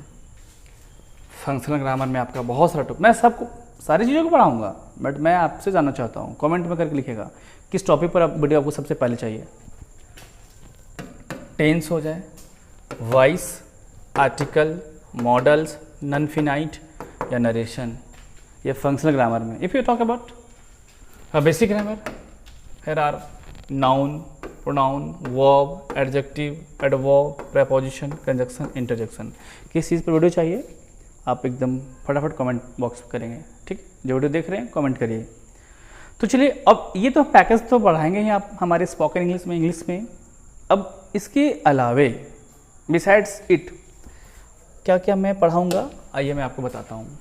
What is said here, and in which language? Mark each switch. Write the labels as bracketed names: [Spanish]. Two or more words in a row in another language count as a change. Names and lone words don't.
[English] functional grammar [Hindi] में आपका बहुत सारा टॉपिक, मैं सबको सारी चीज़ों को पढ़ाऊँगा, बट मैं आपसे जानना चाहता हूँ, कमेंट में करके लिखेगा किस टॉपिक पर वीडियो आपको सबसे पहले चाहिए। टेंस हो जाए, वॉइस, आर्टिकल, मॉडल्स, [English] non finite [Hindi] या नरेशन। ये [English] functional grammar [Hindi] में। [English] if you talk about basic grammar, here are noun, pronoun, verb, adjective, adverb, preposition, conjunction, interjection। किस चीज़ पर वीडियो चाहिए आप एकदम फटाफट कमेंट बॉक्स में करेंगे, ठीक। जो वीडियो देख रहे हैं कमेंट करिए। तो चलिए, अब ये तो पैकेज तो बढ़ाएंगे ही आप हमारे spoken English में। अब इसके अलावे besides it क्या क्या मैं पढ़ाऊँगा, आइए मैं आपको बताता हूँ।